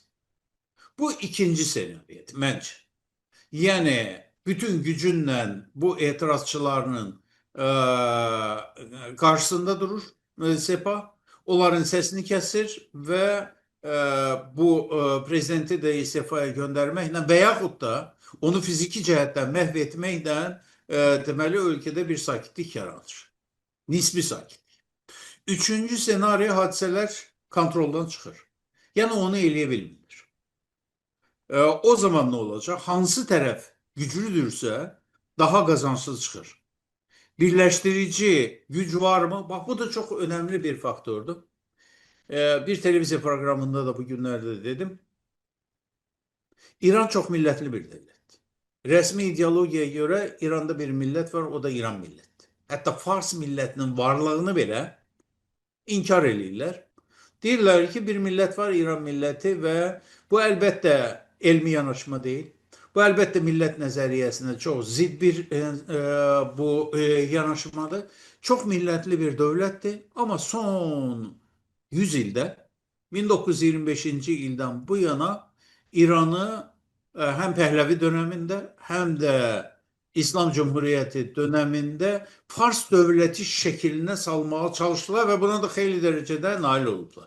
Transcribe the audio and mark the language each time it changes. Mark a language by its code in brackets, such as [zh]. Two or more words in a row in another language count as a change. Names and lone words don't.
[tr] Bu ikinci senaryo bence. Yani bütün gücünle bu etirazçılarının karşısında durur Sepah. Onların sesini kesir ve bu prezidenti de istifaya göndermekle veyahut da onu [az] fiziki cəhətdən məhv etməklə deməli [tr] ülkede bir sakitlik yaratır. [az] Nisbi sakitlik. Üçüncü senaryo hadiseler kontroldan çıxır. [tr] Yani onu eləyə o zaman ne olacak? [az] Hansı tərəf güclüdürsə daha kazançlı çıxır. [tr] Birleştirici güc var mı? Bak bu da çok önemli bir faktördür. Bir televizyon programında da bugünlerde dedim. İran çok milletli bir devlet. Resmi ideologiyaya göre İran'da bir millet var, o da İran milleti. Hatta Fars milletinin varlığını bile inkar edirlər. [az] Deyirlər ki, bir millət var, İran milləti və bu əlbəttə elmi yanaşma deyil. Bu əlbəttə millət nəzəriyyəsinə çox zidd bir bu yanaşmadır. Çox millətli bir dövlətdir, amma son 100 ildə 1925-ci ildən bu yana İranı həm Pəhləvi dövründə, həm də İslam Cumhuriyyəti dövründə Fars dövləti şəklinə salmağa çalışdılar və buna da xeyli dərəcədə nail olublar.